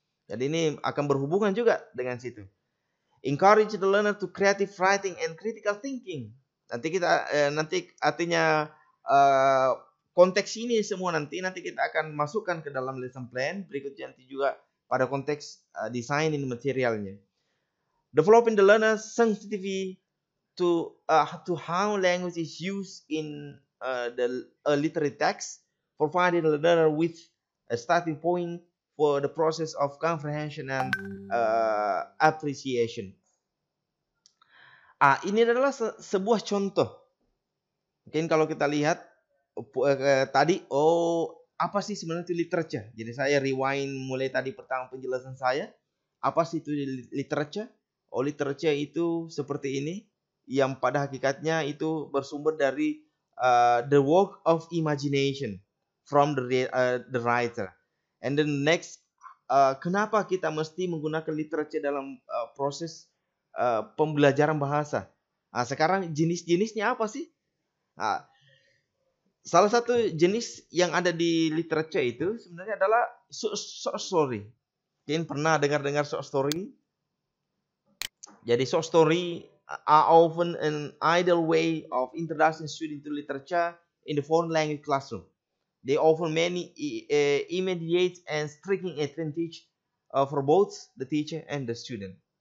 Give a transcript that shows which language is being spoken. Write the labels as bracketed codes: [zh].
[id] Jadi ini akan berhubungan juga dengan situ. [en] Encourage the learner to creative writing and critical thinking. [id] Nanti artinya konteks ini semua nanti kita akan masukkan ke dalam lesson plan berikutnya, nanti juga pada konteks designing materialnya. [en] Developing the learner sensitivity to how language is used in the literary text, providing the learner with a starting point for the process of comprehension and appreciation. [id] Ini adalah sebuah contoh. Mungkin kalau kita lihat tadi, apa sih sebenarnya itu literature? Jadi saya rewind mulai tadi pertama penjelasan saya. Apa sih itu literature? Literature itu seperti ini, yang pada hakikatnya itu bersumber dari [en] the work of imagination from the writer. And then next, [id] kenapa kita mesti menggunakan literature dalam proses pembelajaran bahasa? Sekarang jenis-jenisnya apa sih? Salah satu jenis yang ada di literature itu sebenarnya adalah short story. Kalian pernah dengar short story? Jadi [en] short story are often an ideal way of introducing students to literature in the foreign language classroom. They offer many immediate and striking advantage for both the teacher and the student.